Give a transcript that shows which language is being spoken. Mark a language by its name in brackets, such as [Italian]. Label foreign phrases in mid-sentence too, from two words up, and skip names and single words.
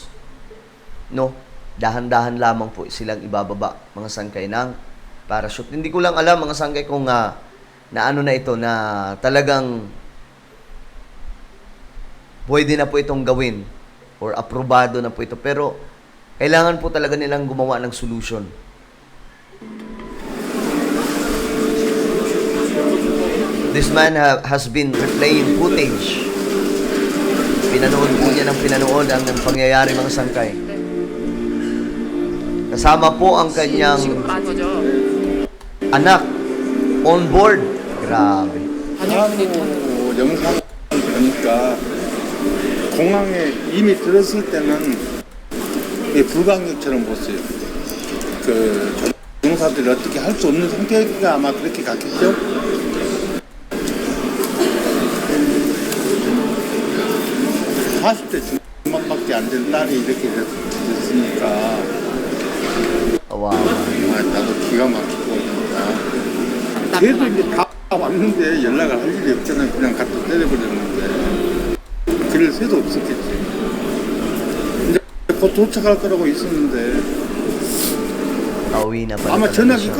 [Filipino] No, dahan-dahan lamang po silang ibababa, mga sangkay ng parachute. Hindi ko lang alam, mga sangkay, kung na ano na ito, na talagang pwede na po itong gawin or aprobado na po ito. Pero kailangan po talaga nilang gumawa ng solution. [English] This man has been replaying footage. [Filipino] Pinanood po niya ng pinanood ang pangyayari, mga sangkay. Kasama po ang kanyang anak [English] on board. [Filipino] Grabe. [Korean] 영상 보니까 공항에 이미 들었을 때는 불강력처럼 보였어요. 그 조종사들이 어떻게 할 수 없는 상태가 아마 그렇게 갔겠죠. (40대) 중반밖에 안 된 딸이 이렇게 됐으니까 [English] Wow. [Korean] 나도 기가 막히고 진짜. 걔도 이제 다 왔는데 연락을 할 일이 없잖아요. 그냥 갖다 때려버렸는데 그럴 새도 없었겠지. 이제 곧 도착할 거라고 있었는데 [Filipino] Pauwi na pala [Korean] 아마 [Filipino] talaga [Korean] 전화기 [Filipino] siya.